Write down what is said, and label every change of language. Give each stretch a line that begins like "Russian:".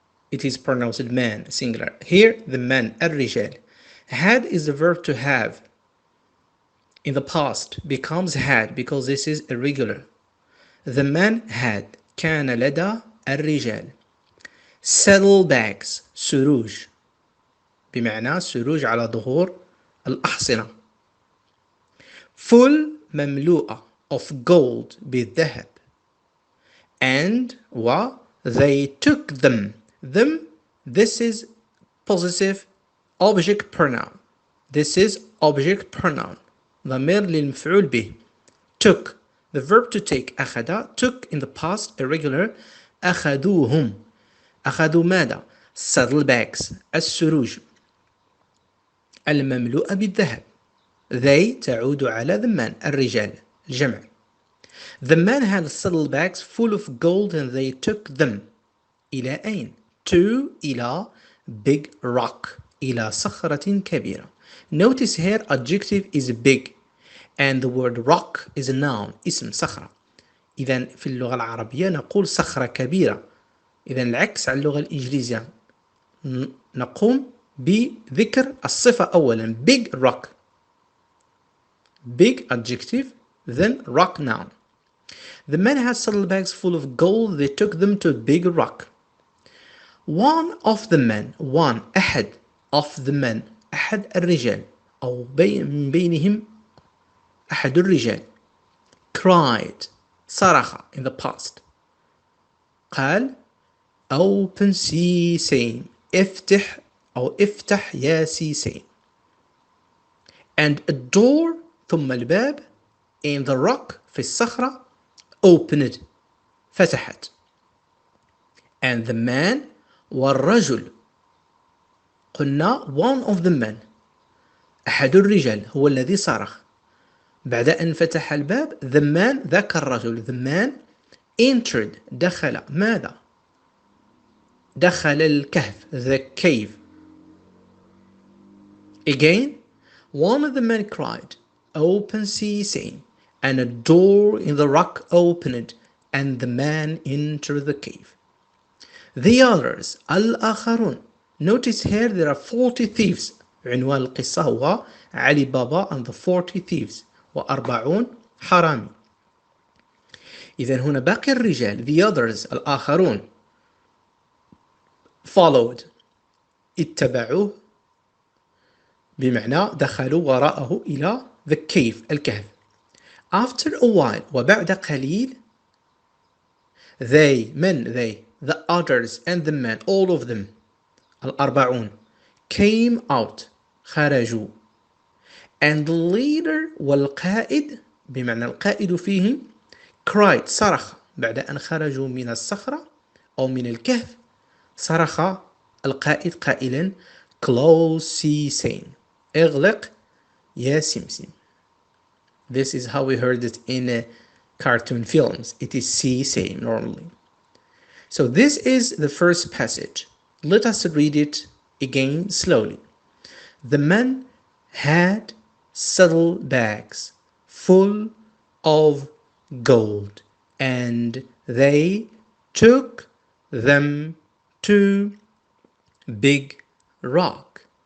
English: it is pronounced man, singular. Here, the man,
Arabic: الرجال.
English: Had is the verb to have. In the past, becomes had because this is irregular. The man had.
Arabic: كان لدى الرجال.
English: saddlebags,
Arabic: سروج. بمعنى سروج على ظهور الأحصنة.
English: full
Arabic: مملوءة
English: of gold
Arabic: بالذهب.
English: and they took them. This is possessive object pronoun. This is object pronoun.
Arabic: ضمير للمفعول به.
English: took, the verb to take.
Arabic: أخذ,
English: took in the past irregular.
Arabic: أخذوهم. أخذوا ماذا؟
English: saddlebags,
Arabic: السروج المملوءة بالذهب.
English: they
Arabic: تعود على
English: the man,
Arabic: الرجال, الجمع.
English: The man had saddlebags full of gold and they took them.
Arabic: إلى أين؟
English: to,
Arabic: إلى
English: big rock,
Arabic: إلى صخرة كبيرة.
English: Notice here adjective is big and the word rock is a noun,
Arabic: اسم صخرة. إذا في اللغة العربية نقول صخرة كبيرة. إذا العكس على اللغة الإنجليزية نقوم بذكر الصفة أولا
English: big rock. Big adjective, then rock noun. The men had saddlebags full of gold. They took them to a big rock. One of the men, one,
Arabic: أحد
English: of the men,
Arabic: أحد الرجال أو من بينهم أحد الرجال,
English: cried,
Arabic: صرخ
English: in the past.
Arabic: قال
English: open
Arabic: سيسين, افتح أو افتح يا سيسين.
English: And a door,
Arabic: ثم الباب,
English: in the rock,
Arabic: في الصخرة,
English: opened,
Arabic: فتحت.
English: And the man,
Arabic: والرجل, قلنا
English: one of the men,
Arabic: أحد الرجال هو الذي صرخ. بعد أن فتح الباب,
English: the man,
Arabic: ذاك الرجل,
English: the man entered,
Arabic: دخل, ماذا؟ دخل الكهف,
English: the cave. Again, one of the men cried, open sesame, and a door in the rock opened, and the man entered the cave. The others,
Arabic: الآخرون.
English: Notice here there are 40 thieves.
Arabic: عنوان القصة هو علي بابا
English: and the 40 thieves
Arabic: و40 حرامي. إذن هنا باقي الرجال,
English: the others,
Arabic: الآخرون,
English: followed,
Arabic: اتبعوه, بمعنى دخلوا وراءه إلى
English: the cave,
Arabic: الكهف.
English: After a while,
Arabic: وبعد قليل,
English: they, the others and the men, all of them,
Arabic: الأربعون,
English: came out,
Arabic: خرجوا.
English: And the leader
Arabic: والقائد, بمعنى القائد فيهم,
English: cried,
Arabic: صرخ, بعد أن خرجوا من الصخرة أو من الكهف, صرخ القائد قائلا
English: close
Arabic: سيسين, اغلق يا سمسم.
English: This is how we heard it in cartoon films. It is سيسين normally. So this is the first passage. Let us read it again slowly. The men had saddlebags full of gold, and they took them to big rock.